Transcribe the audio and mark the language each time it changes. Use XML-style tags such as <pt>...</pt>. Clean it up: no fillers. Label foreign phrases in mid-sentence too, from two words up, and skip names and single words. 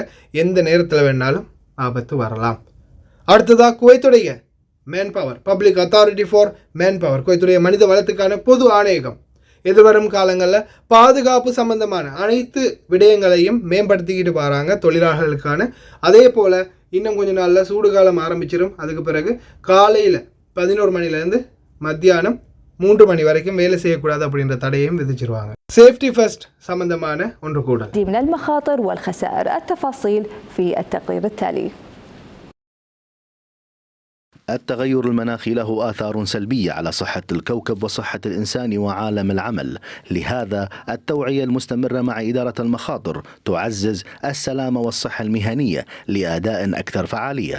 <ta>எந்த நேரத்தில் வேணாலும் ஆபத்து வரலாம். அடுத்ததாக குவைத்துடைய மேன் பவர், பப்ளிக் அத்தாரிட்டி ஃபார் மேன் பவர், குவைத்துடைய மனித வளத்துக்கான பொது ஆணையகம் எதிர்வரும் காலங்களில் பாதுகாப்பு சம்பந்தமான அனைத்து விடயங்களையும் மேம்படுத்திக்கிட்டு வராங்க தொழிலாளர்களுக்கான. அதே போல் இன்னும் கொஞ்ச நாளில் சூடு காலம் ஆரம்பிச்சிடும். அதுக்கு பிறகு காலையில் 11 மணிலேருந்து மத்தியானம் 3 மணி வரைக்கும் வேலை செய்யக்கூடாது அப்படின்ற தடையையும் விதிச்சிருவாங்க.</ta> <en>safety first</en> <ta>சம்பந்தமான ஒன்று கூட.</ta> <ar>من المخاطر والخسائر التفاصيل في التقرير التالي. التغير المناخي له آثار سلبية على صحة الكوكب وصحة الإنسان وعالم العمل، لهذا التوعية المستمرة مع إدارة المخاطر تعزز السلامة والصحة المهنية لأداء أكثر فعالية.</ar>